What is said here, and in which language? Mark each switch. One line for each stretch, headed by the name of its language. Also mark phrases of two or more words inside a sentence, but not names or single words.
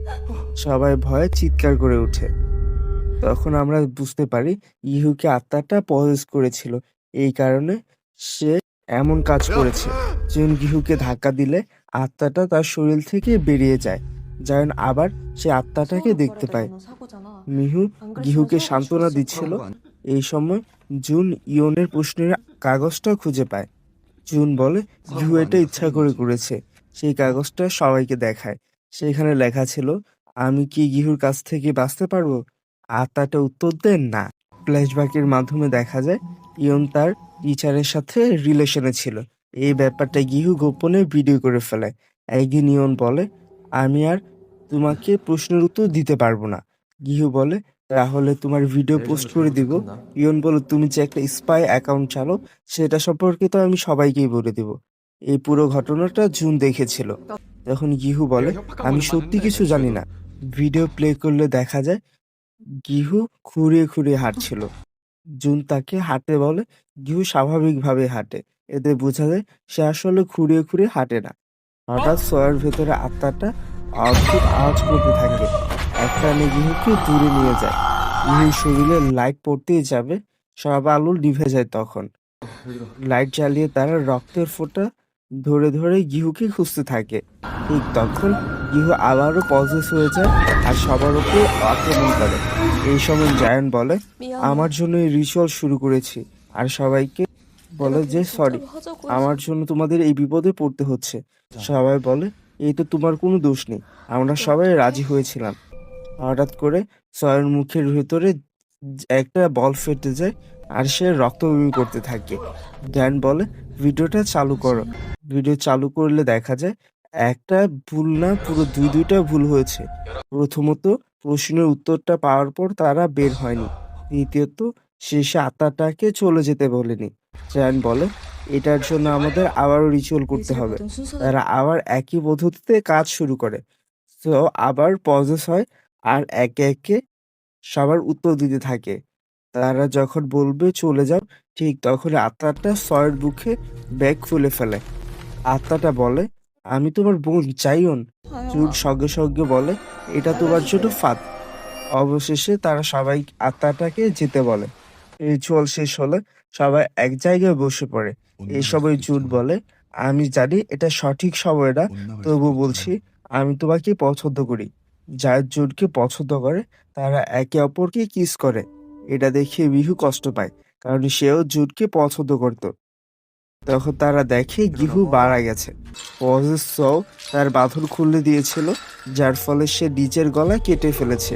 Bangla: সবাই ভয়ে চিৎকার করে ওঠে। তখন আমরা বুঝতে পারি ইহুকে আত্মাটা পজেস করেছিল, এই কারণে সে এমন কাজ করেছে। জিন গিহুকে ধাক্কা দিলে আত্মাটা তার শরীর থেকে বেরিয়ে যায়। জায়ন আবার সে আত্মাটাকে
Korean: 수업을
Bangla: দেখতে পায়।
Korean: 버려야 되는 사고잖아.
Bangla: মিহু
Korean: 안 그랬으면
Bangla: গিহুকে
Korean: 수업을
Bangla: সান্ত্বনা
Korean: 죽었을
Bangla: দিচ্ছিল।
Korean: 거야.
Bangla: এই সময় জুন ইয়নের প্রশ্নের কাগজটা খুঁজে পায়। জুন বলে, গিহু
Korean: 사고가
Bangla: এটা
Korean: 아니라
Bangla: ইচ্ছা
Korean: 살인
Bangla: করে
Korean: 거지.
Bangla: করেছে। সেই কাগজটা সবাইকে দেখায়। সেখানে লেখা ছিল, আমি কি গিহুর কাছ থেকে বাঁচতে পারবো? আত্মাটা উত্তর দেন না। ফ্ল্যাশব্যাকের মাধ্যমে দেখা যায় ইয়ন তার টিচারের সাথে রিলেশনে ছিল। এই ব্যাপারটা গিহু গোপনে ভিডিও করে ফেলে। একদিন ইয়ন বলে, আমি আর তোমাকে প্রশ্নের উত্তর দিতে পারবো না। গিহু বলে, তাহলে তোমার ভিডিও পোস্ট
Korean: 내일정도
Bangla: করে
Korean: 조용히
Bangla: দিব।
Korean: 끝나?
Bangla: ইয়ন বলে, তুমি যে একটা স্পাই অ্যাকাউন্ট চালো সেটা সম্পর্কে তো আমি সবাইকেই বলে দিব। এই পুরো ঘটনাটা জুন দেখেছিল। তখন গিহু বলে,
Korean: 내가 협박한
Bangla: আমি
Korean: 거는
Bangla: সত্যি
Korean: 맞는데
Bangla: কিছু জানি না। ভিডিও প্লে করলে দেখা যায় গিহু খুঁড়িয়ে খুঁড়িয়ে হাঁটছিল। জুন তাকে হাঁটতে বলে, গিহু স্বাভাবিকভাবে হাঁটে। এতে বোঝা যায় সে আসলে খুঁড়িয়ে খুঁড়িয়ে হাঁটে না। হঠাৎ সয়ার ভেতরে আত্মাটা অদ্ভুত আওয়াজ করতে থাকে। একটানে গিহুকে দূরে নিয়ে যায়। গিহুর শরীরে লাইট পড়তেই যাবে, সব আলো নিভে যায় তখন। লাইট জ্বালিয়ে তারা রক্তের ফোঁটা ধরে ধরে গিহুকে খুঁজতে থাকে। ঠিক তখন গিহু আবারও পজেস হয়ে যায় আর সবার উপর আক্রমণ করে। এই সময় জায়ান বলে,
Korean: 미안해.
Bangla: আমার জন্য এই রিচুয়াল শুরু করেছি। আর সবাইকে বলে
Korean: 내가
Bangla: যে
Korean: 괜히
Bangla: সরি,
Korean: 걱정을 하자고
Bangla: আমার
Korean: 해서.
Bangla: জন্য তোমাদের এই বিপদে পড়তে হচ্ছে। সবাই বলে, এই তো তোমার কোনো দোষ নেই, আমরা সবাই রাজি হয়েছিলাম। হঠাৎ করে সয়ের মুখের ভেতরে একটা বল ফেটে যায় আর সে রক্ত বমি করতে থাকে। ড্যান বলে, ভিডিওটা চালু করো। ভিডিও চালু করলে দেখা যায় একটা ভুল না, পুরো দুইটা ভুল হয়েছে। প্রথমত, প্রশ্নের উত্তরটা পাওয়ার পর তারা বের হয়নি। দ্বিতীয়ত, শেষে আত্মাটাকে চলে যেতে বলেনি। ড্যান বলে, এটার জন্য আমাদের আবারও রিচুয়াল
Korean: 네
Bangla: করতে হবে।
Korean: 잘못은 순서대로.
Bangla: তারা আবার একই পদ্ধতিতে কাজ শুরু করে। তো আবার পজেস হয় আর একে একে সবার উত্তর দিতে থাকে। তারা যখন বলবে চলে যাও, ঠিক তখন আত্মাটা সয়ের বুকে ব্যাগ খুলে ফেলে। আত্মাটা বলে, আমি তোমার বোন জাইয়ন। জুড
Korean: 자영아.
Bangla: সঙ্গে সঙ্গে বলে, এটা তোমার জন্য ফাঁদ। অবশেষে তারা সবাই আত্মাটাকে যেতে বলে। রিচুয়াল শেষ হলে সবাই এক জায়গায় বসে পড়ে।
Korean: 못
Bangla: এই
Korean: 나갈
Bangla: সময়
Korean: 수도
Bangla: জুড
Korean: 있잖아.
Bangla: বলে, আমি জানি এটা সঠিক সময় না,
Korean: 못 나갈
Bangla: তবু
Korean: 수도
Bangla: বলছি
Korean: 있잖아.
Bangla: আমি তোমাকে পছন্দ করি। জায়দ জুডকে পছন্দ করে। তারা একে অপরকে কিস করে। এটা দেখে মিহু কষ্ট পায়, কারণ সেও জুডকে পছন্দ করত। তখন তারা দেখে গিহু মারা গেছে। পজেস সও তার বাঁধন খুলে দিয়েছিল, যার ফলে সে নিজের গলা কেটে ফেলেছে।